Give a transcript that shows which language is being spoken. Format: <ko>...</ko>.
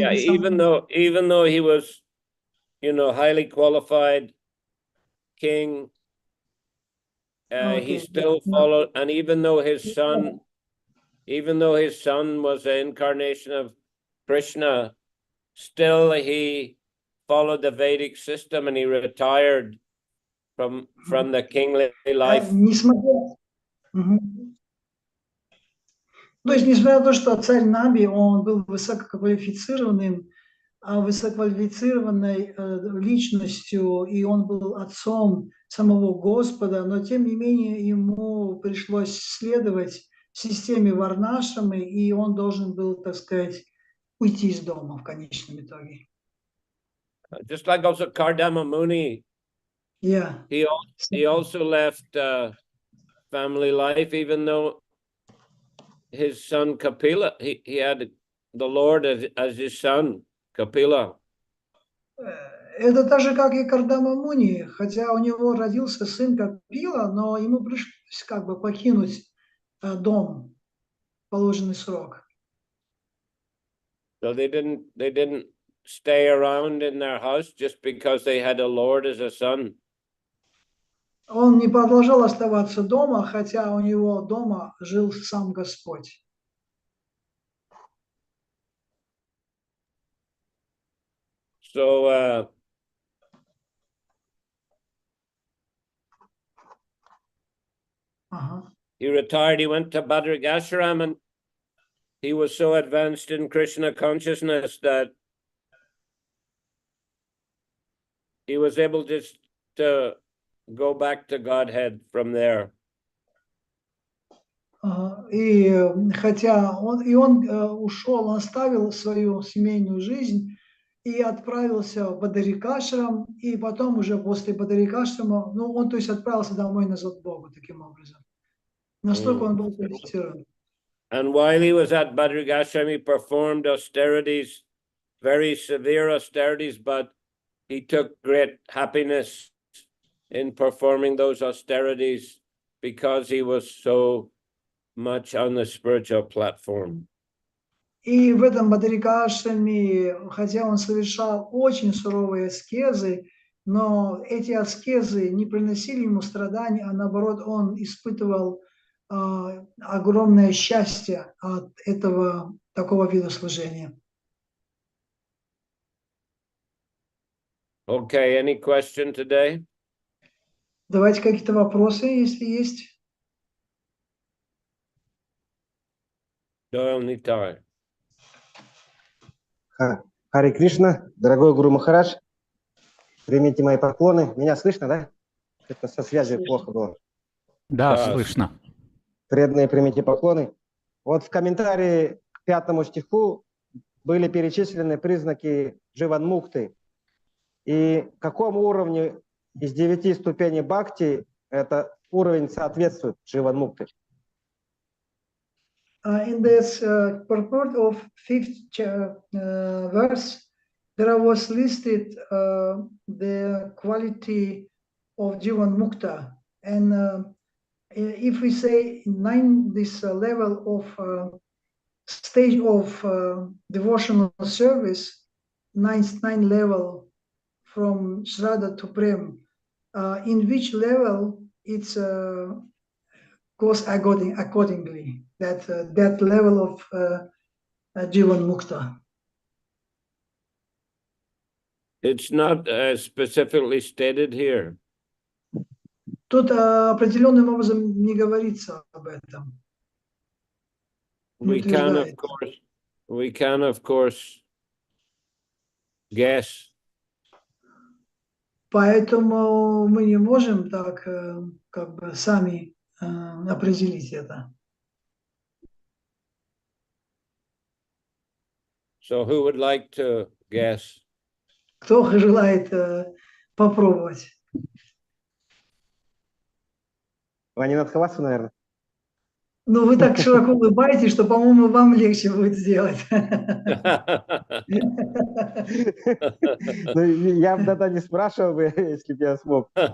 <en>Yeah, even though he was, highly qualified king, he still followed, and even though his son was an incarnation of Krishna, still he followed the Vedic system and he retired from the kingly life.</en> <ru>То есть, несмотря на то, что царь Наби, он был высококвалифицированной личностью, и он был отцом самого Господа, но тем не менее ему пришлось следовать системе Варнашрамы, и он должен был, так сказать, уйти из дома в конечном итоге.</ru> <en>Just like also Kardama Muni, yeah. He also left family life, even though his son Kapila, he had the Lord as his son, Kapila.</en> <ru>Это так же, как и Кардама Муни, хотя у него родился сын Капила, но ему пришлось как бы покинуть дом в положенный срок.</ru> <en>So they didn't stay around in their house just because they had a Lord as a son.</en> <ru>Он не продолжал оставаться дома, хотя у него дома жил сам Господь.</ru> <en>So he retired, he went to Bhadragashram, and he was so advanced in Krishna consciousness that he was able to go back to Godhead from there.</en> <ru>И хотя он ушел, он оставил свою семейную жизнь и отправился в Бадарикашрам, и потом уже после Бадарикашрама, он то есть отправился домой назад к Богу таким образом. Настолько он был квалифицирован.</ru> <en>And while he was at Bhadragashram, he performed austerities, very severe austerities, but he took great happiness in performing those austerities because he was so much on the spiritual platform.</en> <ru>И в этом Бадарикашраме, хотя он совершал очень суровые аскезы, но эти аскезы не приносили ему страданий, а наоборот он испытывал огромное счастье от этого такого вида служения.</ru> <en>Okay, any question today?</en> <ru>Давайте какие-то вопросы, если есть. Doyle Nitai. Харе Кришна, дорогой Гуру Махарадж, примите мои поклоны. Меня слышно, да? Это со связью плохо было. Да, слышно. Преданные, примите поклоны. Вот в комментарии 5 стиху были перечислены признаки дживанмукты. И какому уровню из 9 ступеней бхакти этот уровень соответствует дживанмукты?</ru> <en>In this purport of 5th verse, there was listed the quality of Jivan Mukta. And if we say this level of stage of devotional service, ninth level from Shraddha to Prem, in which level it's goes accordingly, that level of Jivan Mukta. It's not specifically stated here.</en> <ru>Тут определенным образом не говорится об этом.</ru> <en>We can, of course, guess.</en> <ru>Поэтому мы не можем так как бы сами определить это.</ru> <en>So who would like to guess?</en> <ru>Кто желает попробовать? Ванинат Хавасу, наверное. Ну, вы так широко улыбаетесь, что, по-моему, вам легче будет сделать. Ну, я бы тогда не спрашивал бы, если бы я смог.</ru>